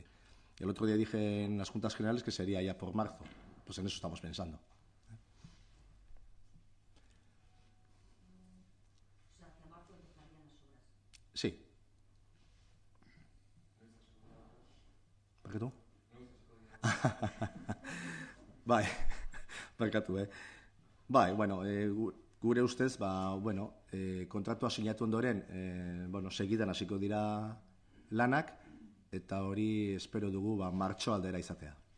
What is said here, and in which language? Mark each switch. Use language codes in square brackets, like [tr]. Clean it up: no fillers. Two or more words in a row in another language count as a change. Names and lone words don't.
[es] El otro día dije en las Juntas Generales que sería ya por marzo. Pues en eso estamos pensando. O sea, que a marzo empezarían las obras. Sí. ¿Para qué tú? [eu] Bai, barkatu, Bai, bueno, gure ustez, bueno, kontratua sinatu ondoren, bueno, segidan hasiko dira lanak, eta hori espero dugu martxo aldera izatea.